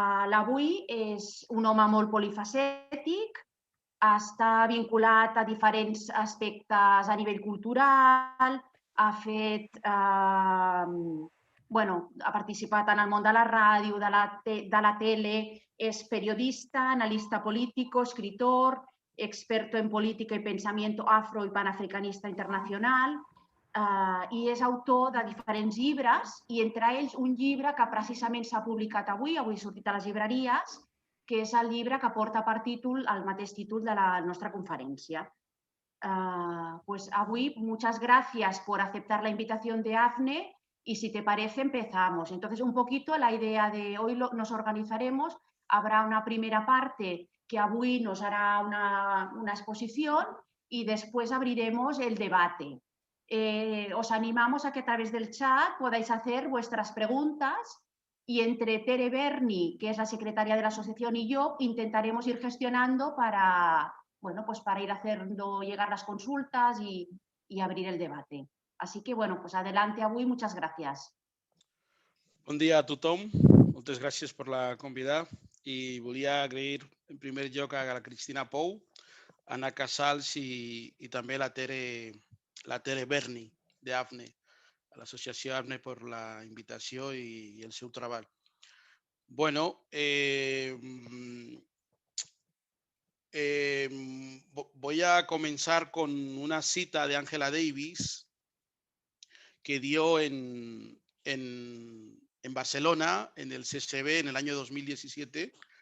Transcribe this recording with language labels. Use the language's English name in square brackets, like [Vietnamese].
[Catalan] L'Avui és un home molt polifacètic, està vinculat a diferents aspectes a nivell cultural, ha participat en el món de la ràdio, de la tele, és periodista, [Spanish] analista político, escritor, experto en política y pensamiento afro y panafricanista internacional, [Catalan] i és autor de diferents llibres, i entre ells un llibre que precisament s'ha publicat avui ha sortit a les llibreries, que és el llibre que porta per títol el mateix títol de la nostra conferència. [Spanish] Pues avui, muchas gracias por aceptar la invitación de AFNE y si te parece empezamos. Entonces, un poquito la idea de hoy nos organizaremos. Habrá una primera parte que avui nos hará una exposición y después abriremos el debate. Os animamos a que a través del chat podáis hacer vuestras preguntas y entre Tere Berni, que es la secretaria de la asociación, y yo intentaremos ir gestionando para ir haciendo llegar las consultas y abrir el debate. Así que, pues adelante avui, muchas gracias. [Catalan] Bon dia a tothom, moltes gràcies per la convidar i volia agrair en primer lloc a la Cristina Pou, Anna Casals i també la Tere Berni d'AFNE, a l'associació AFNE per la invitació i el seu treball. [Spanish] Bueno, voy a comenzar con una cita de Angela Davis que dio en Barcelona, en el CCB, en el año 2017,